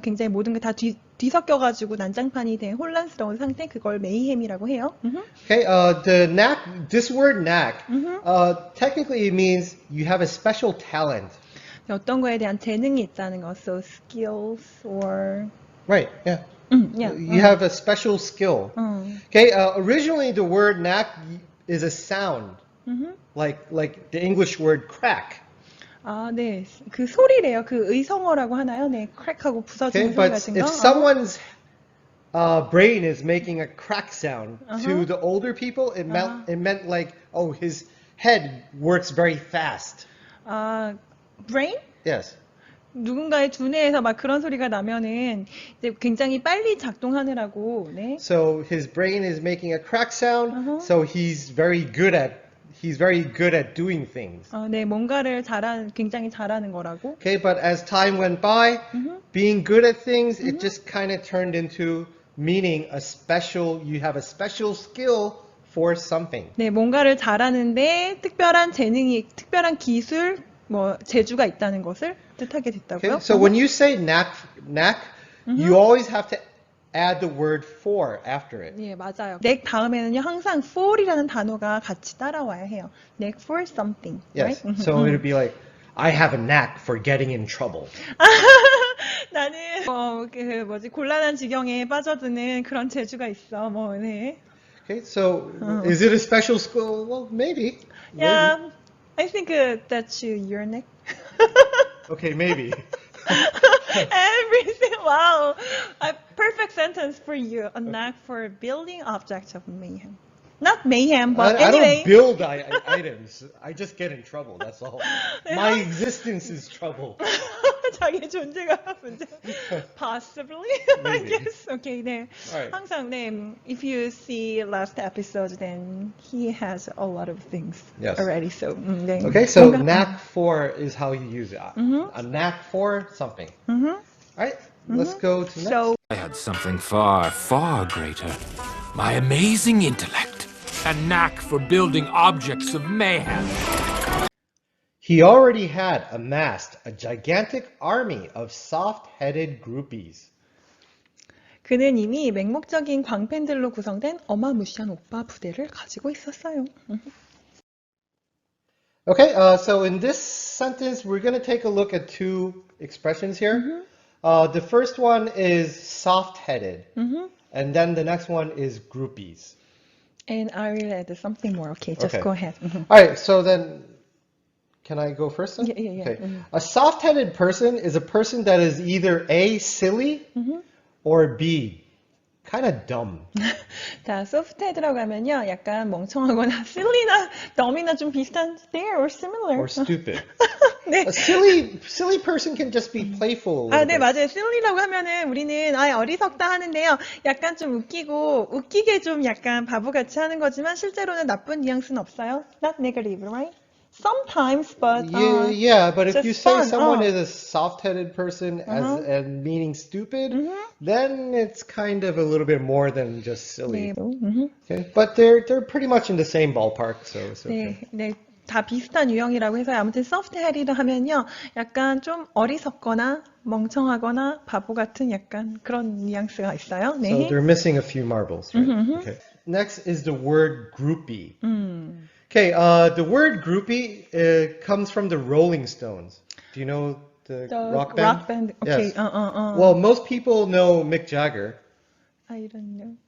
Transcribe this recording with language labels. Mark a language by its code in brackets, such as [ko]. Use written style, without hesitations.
[ko] 굉장히 모든 게 다 뒤섞여가지고 난장판이 된 혼란스러운 상태, 그걸 메이햄이라고 해요. [en] Okay, the knack, this word knack, technically it means you have a special talent. [ko] 어떤 거에 대한 재능이 있다는 거. [en] So skills or Right, yeah. yeah. You have a special skill. 어. Okay, originally the word knack is a sound, Mhm. like the English word crack. [ko] 아, 네. 그 소리래요. 그 의성어라고 하나요? 네. 크랙하고 부서지는 [en] Okay, but [ko] 같은 거. [en] if someone's brain is making a crack sound Uh-huh. to the older people, it meant like, oh, his head works very fast. [ko] 아, brain? [en] Yes. [ko] 누군가의 두뇌에서 막 그런 소리가 나면은 이제 굉장히 빨리 작동하느라고, 네. [en] So his brain is making a crack sound, Uh-huh. so he's very good at doing things. [ko] 네, 뭔가를 굉장히 잘하는 거라고. [en] Okay, but as time went by, being good at things, it just kind of turned into meaning you have a special skill for something. [ko] 네, 뭔가를 잘하는데 특별한 재능이, 특별한 기술, 뭐 재주가 있다는 것을 뜻하게 됐다고요. [en] Okay, so when you say knack, you always have to add the word for after it. [ko] 예, 맞아요. neck 다음에는요, 항상 for이라는 단어가 같이 따라와야 해요. [en] neck for something. Yes. Right? So it would be like, I have a knack for getting in trouble. [ko] 나는 곤란한 지경에 빠져드는 그런 재주가 있어. 뭐, 네. [en] Okay, so is it a special skill? Well, maybe. Yeah, I think that's your neck. Okay, maybe. Everything. Wow, a perfect sentence for you. A knack for building objects of mayhem. Not mayhem, but I anyway. don't build items. I just get in trouble. That's all. My existence is trouble. [ko] 자기 존재가 문제. [en] Possibly, I Maybe. guess. Okay, 네. Alright. [ko] 항상 네. [en] If you see last episode, then he has a lot of things Yes. already. So, 네. Okay, so [ko] 뭔가- [en] knack for is how you use it. A knack for something. All right, let's go to next. So, I had something far, far greater. My amazing intellect. A knack for building objects of mayhem. He already had amassed a gigantic army of soft-headed groupies. [ko] 그는 이미 맹목적인 광팬들로 구성된 어마무시한 오빠 부대를 가지고 있었어요. [en] Okay, so in this sentence, we're going to take a look at two expressions here. The first one is soft-headed, and then the next one is groupies. And I will add something more. Okay, just Okay. go ahead. All right, so then, can I go first then? Yeah. Okay. A soft-headed person is a person that is either A, silly, or B, kind of dumb. [ko] 자, 소프트헤드라고 하면요, 약간 멍청하거나 silly나 dumb이나 좀 비슷한 [en] there or similar. Or stupid. [ko] 네. [en] A silly person can just be playful. A 아, little [ko] 네, [en] bit. [ko] 맞아요. silly라고 하면은 우리는 어리석다 하는데요. 약간 좀 웃기게 좀 약간 바보같이 하는 거지만 실제로는 나쁜 뉘앙스는 없어요. [en] Not negative, right? Sometimes, but Yeah, but if just you say fun, someone is a soft-headed person and meaning stupid, then it's kind of a little bit more than just silly. [ko] 네, [en] Okay, but they're pretty much in the same ballpark, so it's [ko] 네, [en] okay. [ko] 네, 다 비슷한 유형이라고 해서 아무튼 soft-headed 하면요, 약간 좀 어리석거나 멍청하거나 바보 같은 약간 그런 뉘앙스가 있어요. [en] So [ko] 네. [en] they're missing a few marbles, right? Okay. Next is the word groupie. Okay, the word groupie comes from the Rolling Stones. Do you know the rock band? Rock band. Okay. Yes. Well, most people know Mick Jagger. I don't know.